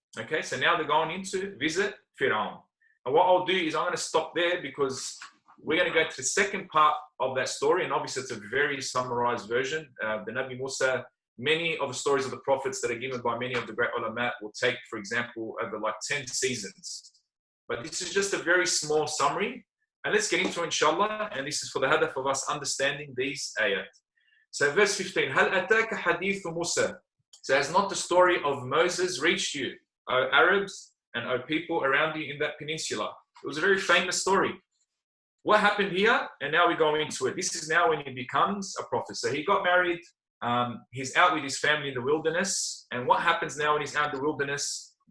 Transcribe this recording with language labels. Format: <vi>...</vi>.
<en>Okay, so now they're going in to visit Fir'aun. And what I'll do is I'm going to stop there because we're going to go to the second part of that story, and obviously it's a very summarized version. The Nabi Musa, many of the stories of the prophets that are given by many of the great ulama will take, for example, over like 10 seasons. But this is just a very small summary. And let's get into it, inshallah. And this is for the hadaf of us understanding these ayat. So verse 15,</en> <ar>هَلْ أَتَاكَ حَدِيثُ مُوسَى.</ar> <en>So has not the story of Moses reached you, O Arabs and O people around you in that peninsula? It was a very famous story. What happened here? And now we go into it. This is now when he becomes a prophet. So he got married He's out with his family in the wilderness. And what happens now when he's out in the wilderness?</en>